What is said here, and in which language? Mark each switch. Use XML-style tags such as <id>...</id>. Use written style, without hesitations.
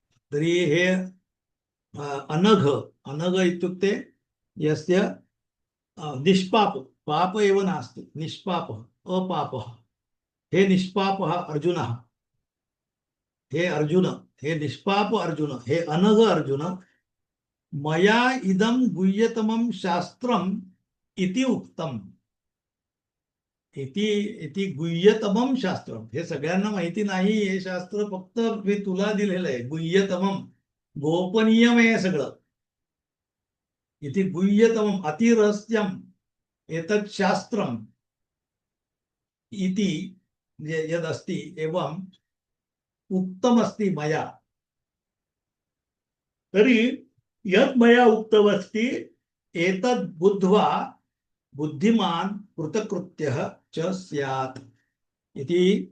<sa>तरी हे अनघ इत्युक्ते यस्य निष्पाप, पाप एव नास्ति, निष्पापः, अपापः, हे निष्पापः अर्जुनः, हे अर्जुन, हे निष्पाप अर्जुन, हे अनघ अर्जुन, मया इदं गुह्यतमं शास्त्रम् इति उक्तम्. इति गुह्यतमं शास्त्रम,</sa> <mr>हे सगळ्यांना माहिती नाही, हे शास्त्र फक्त मी तुला दिलेलं आहे. गुह्यतमम, गोपनीयम आहे सगळं.</mr> <sa>इति गुह्यतमम अतिरहस्यम एतत् शास्त्रम इति यद् अस्ति एवं उक्तम अस्ति मया. तर्हि यत् मया उक्तमस्ति एतद् बुद्ध्वा बुद्धिमान् कृतकृत्यः च स्यात् इति.</sa>